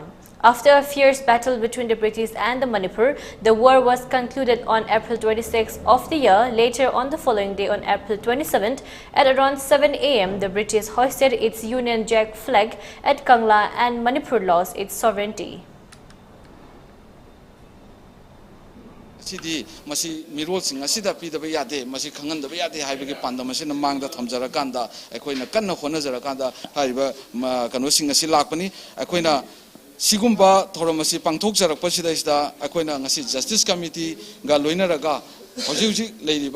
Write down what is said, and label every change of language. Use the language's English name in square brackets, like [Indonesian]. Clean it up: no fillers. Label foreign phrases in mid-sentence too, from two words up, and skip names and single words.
[English] After a fierce battle between the British and the Manipur, the war was concluded on April 26th of the year. Later on the following day, on April 27th, at around 7 a.m., the British hoisted its Union Jack flag at Kangla and Manipur lost its sovereignty. [Manipuri] Sidi masi mirol sing asida pidaba yade masi khangan da yade haibagi pandam asina mangda thamjara kanda ekoina kanna khonajara kanda haiba kano sing asi lakpani ekoina sigumba thoramasi pangthok jarak pasida isda ekoina ngasi [English] justice committee [Manipuri] ga loinaraga hoji leiriba